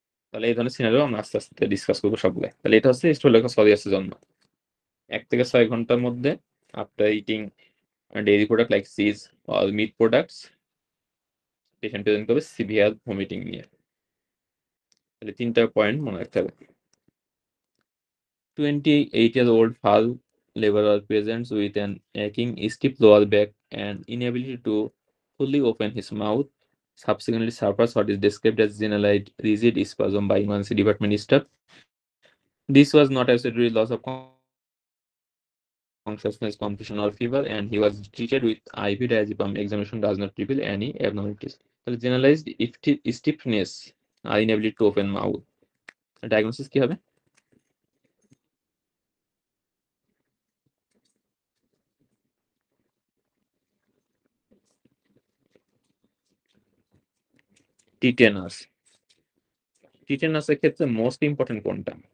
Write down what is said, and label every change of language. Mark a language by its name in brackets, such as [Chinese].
[Bangla] তাহলে এই ধরনের সিনারিও আমরা আস্তে আস্তে ডিসকাস করবো সবগুলো। তাহলে এটা হচ্ছে স্টোলেকা সরিয়াসের জন্য 1 থেকে 6 ঘন্টার মধ্যে after eating dairy product like cheese or meet products patient present করবে সিভিয়ার ভমিটিং নিয়ে। তাহলে 3টা পয়েন্ট মনে রাখতে হবে। [English] 28-year-old Hal laborer presents with an aching stiff lower back and inability to fully open his mouth. Subsequently suffers what is described as generalized rigid spasm by emergency department staff. This was not absolutely loss of consciousness, confusion, or fever, and he was treated with IV diazepam. Examination does not reveal any abnormalities. তাহলে generalized stiffness আর inability to open mouth. [Bangla] Diagnosis কি হবে? Tetanus. টিটেনাসের ক্ষেত্রে most important কোনটা?